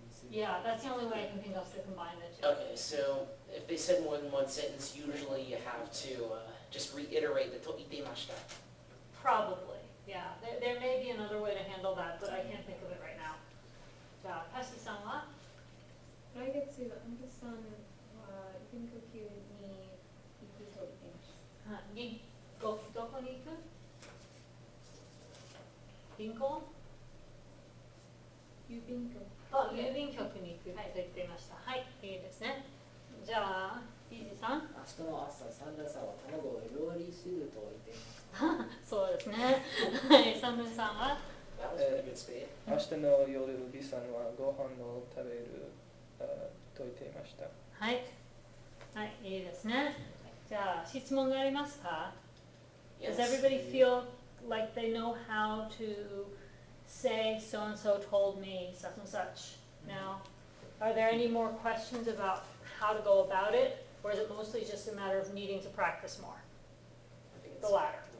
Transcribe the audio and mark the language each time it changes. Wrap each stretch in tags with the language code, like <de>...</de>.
<en>Yeah, that's the only way I can think of to combine the two. Okay, so if they said more than one sentence, usually you have to just reiterate the "to itemashita." Probably, yeah. There may be another way to handle that, but I can't think of it right now.</en> <ja>じゃあ、タシさんは来月、アンデさんは研究級に行くと言っていました。どこに行く？銀行？郵便局。あ、郵便局に行くと言っていました。はい、いいですね。じゃあ、イージーさん。明日の朝、サンダーさんは卵を料理すると言っていました。そうですね。はい、サンドさんは</ja> <en>That was pretty good speed.</en> <ja>明日の夜、ビさんはご飯を食べると言っていました。はい。はい、いいですね。じゃあ、質問がありますか？</ja> <en>Yes. Does everybody feel like they know how to say so and so told me such and such now? Are there any more questions about how to go about it, or is it mostly just a matter of needing to practice more? I think The it's, latter.</en>